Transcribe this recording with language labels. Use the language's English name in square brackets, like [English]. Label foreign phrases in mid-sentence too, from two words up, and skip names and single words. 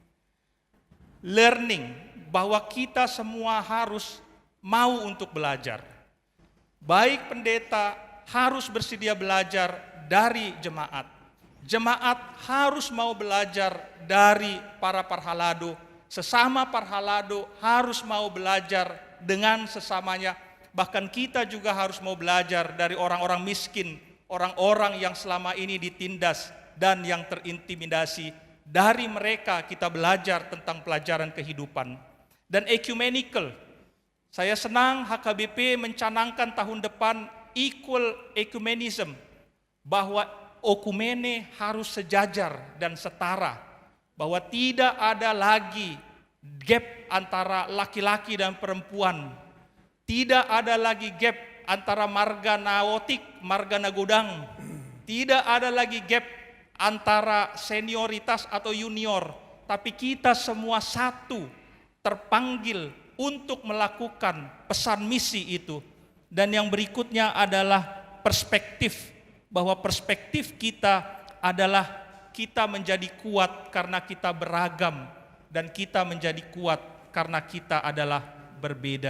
[Indonesian] Learning, bahwa kita semua harus mau untuk belajar. Baik pendeta harus bersedia belajar dari jemaat. Jemaat harus mau belajar dari para parhalado. Sesama parhalado harus mau belajar dengan sesamanya. Bahkan kita juga harus mau belajar dari orang-orang miskin, orang-orang yang selama ini ditindas dan yang terintimidasi. Dari mereka kita belajar tentang pelajaran kehidupan. Dan ecumenical, saya senang HKBP mencanangkan tahun depan [English] equal ecumenism, [Indonesian] bahwa okumene harus sejajar dan setara, bahwa tidak ada lagi gap antara laki-laki dan perempuan, tidak ada lagi gap antara marga naotik, marga nagodang, tidak ada lagi gap antara senioritas atau junior, tapi kita semua satu, terpanggil untuk melakukan pesan misi itu. Dan yang berikutnya adalah perspektif, bahwa perspektif kita adalah kita menjadi kuat karena kita beragam, dan kita menjadi kuat karena kita adalah berbeda.